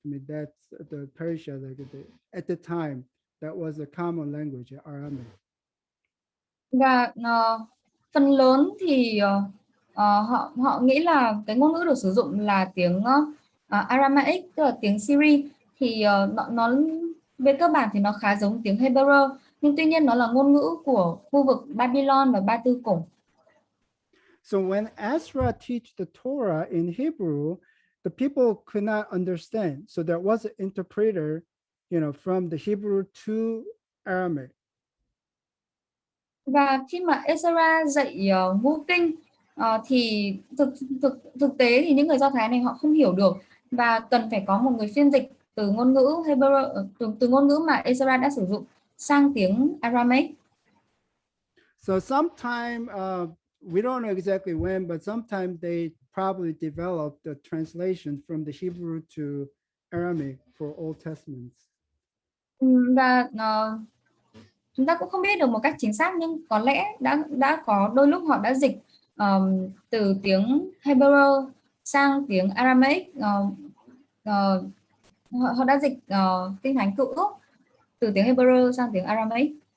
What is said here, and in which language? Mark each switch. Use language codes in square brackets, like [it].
[en] I mean, that's the Persia at the time, that was a common language, Aramaic. [vi] Và phần lớn thì họ nghĩ là cái ngôn ngữ được sử dụng là tiếng Aramaic, tức là tiếng Syria, thì nó về cơ bản thì nó khá giống tiếng Hebrew, nhưng tuy nhiên nó là ngôn ngữ của khu vực Babylon và Ba Tư cổ. [en] So when Ezra teach the Torah in Hebrew, the people could not understand. So there was an interpreter, from the Hebrew to Aramaic. [vi] Và khi mà Ezra dạy ngũ kinh thì thực tế thì những người Do Thái này họ không hiểu được và cần phải có một người phiên dịch từ ngôn ngữ Hebrew, từ ngôn ngữ mà Ezra đã sử dụng sang tiếng Aramaic. [en] So sometime we don't know exactly when, but sometime they probably developed the translation from the Hebrew to Aramaic for Old Testaments. [vi] Và chúng ta cũng không biết được một cách chính xác, nhưng có lẽ đã có đôi lúc họ đã dịch từ tiếng Hebrew sang tiếng Aramaic. Họ đã dịch kinh thánh Cựu Ước từ tiếng Hebrew sang tiếng Aramaic.